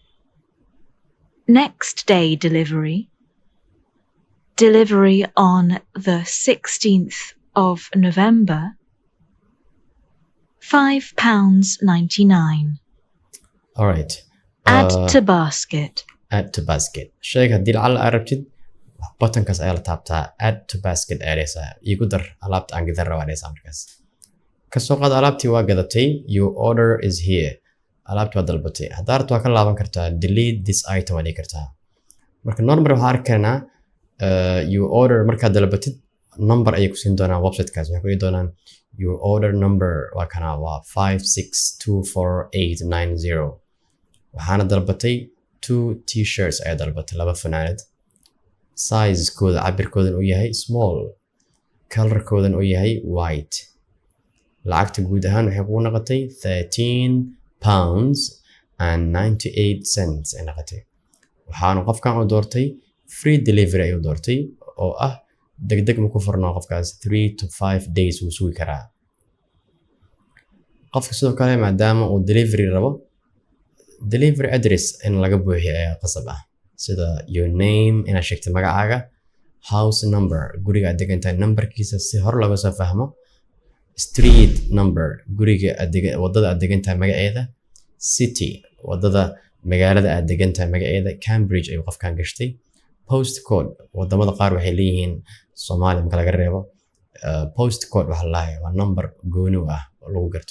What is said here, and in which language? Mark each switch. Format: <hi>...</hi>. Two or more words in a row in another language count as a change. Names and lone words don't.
<en>Next day delivery. Delivery on the 16th of November. £5.99. alright. Add to basket. add to basket.</en> <so>shayga haddii lacala aad rabtid buttonkaas ayaa la taabtaa,</so> <en>add to basket</en> <so>ayaa dhehaysaa. igu dar alaabta aan gadan rabaa dhehaysaa markaas. kasoo qaad alaabtii waa gadatay,</so> <en>your order is here.</en> <so>alaabtii waa dalbatay. haddaa rabto waa ka laaban kartaa,</so> <en>delete this item</en> <so>waa dhihi kartaa. marka normal waxaa arki karnaa</so> <en>your order</en> <so>markaad dalbatid number ayay ku siin doonaan websitekaas. waxay ku dhihi doonaan</so> <en>your order number</en> <so>waa kana waa 5624890. waxaana dalbatay 2 t-shirts ayaa dalbatay, 2 funaanad. sizekooda cabirkoodan uu yahay small, colorkoodan uu yahay white. lacagta guud ahaan waxay kugu noqotay £13</so> <en>and 98 cents</en> <so>ay noqotay. waxaanu qofkan u doortay</so> <en>free delivery</en> <so>ayuu doortay oo ah degdeg ma ku furno qofkaas</so> <en>3 to 5 days</en> <so>wuu sugi karaa. qofka sidoo kale maadaama uu delivery rabo</so> <en>delivery address</en> <so>in laga buuxiyo ayaa qasab ah, sida your name inaad sheegto magacaaga,</so> <en>house number</en> <so>guriga aad degantahay numberkiisa si hor laga soo fahmo,</so> <en>street number</en> <so>guriga wadada aad degantahay magaceeda, city wadada magaalada aad degantahay magaceeda, Cambridge ayuu qofkan gashtay, postcode wadamada qaar waxay leeyihiin Soomaaliya marka laga reebo postcode waxa la lahayo waa number gooni ah oo lagu garto.</so>